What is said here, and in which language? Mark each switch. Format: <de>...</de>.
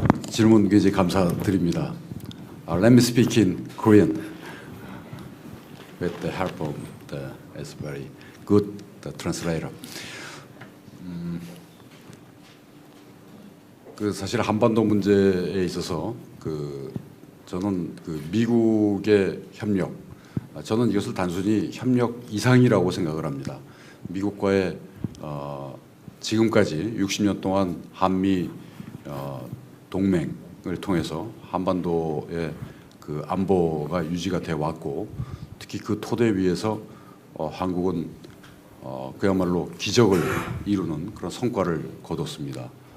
<ko>질문 굉장히 감사드립니다.</ko> <en>Let me speak in Korean with the help of the very good translator.</en> <ko>사실 한반도 문제에 있어서 저는 미국의 협력, 저는 이것을 단순히 협력 이상이라고 생각을 합니다. 미국과의 지금까지 60년 동안 한미 동맹을 통해서 한반도의 안보가 유지가 돼 왔고, 특히 그 토대 위에서 한국은 그야말로 기적을 이루는 그런 성과를 거뒀습니다.</ko>